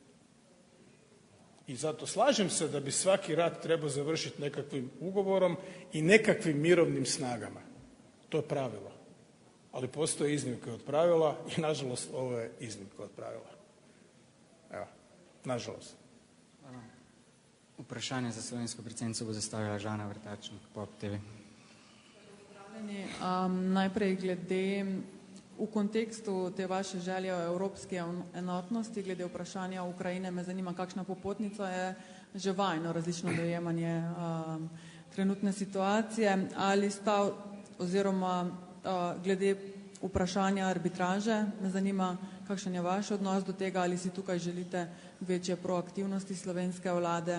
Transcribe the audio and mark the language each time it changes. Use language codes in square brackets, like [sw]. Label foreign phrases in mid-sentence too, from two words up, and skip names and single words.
[hr] I zato slažem se da bi svaki rat trebao završiti nekakvim ugovorom i nekakvim mirovnim snagama. To je pravilo. Ali postoje iznimke od pravila i nažalost ovo je iznimka od pravila. Evo, nažalost. [sl] Vprašanje za slovensko predsednico bo zastavila Žana Vrtačnik, POP TV. Najprej glede v kontekstu te vaše želje o evropski enotnosti, glede vprašanja Ukrajine, me zanima, kakšna popotnica je že vajno različno dojemanje trenutne situacije, ali sta oziroma glede vprašanja arbitraže, me zanima, kakšen je vaš odnos do tega, ali si tukaj želite večje proaktivnosti slovenske vlade.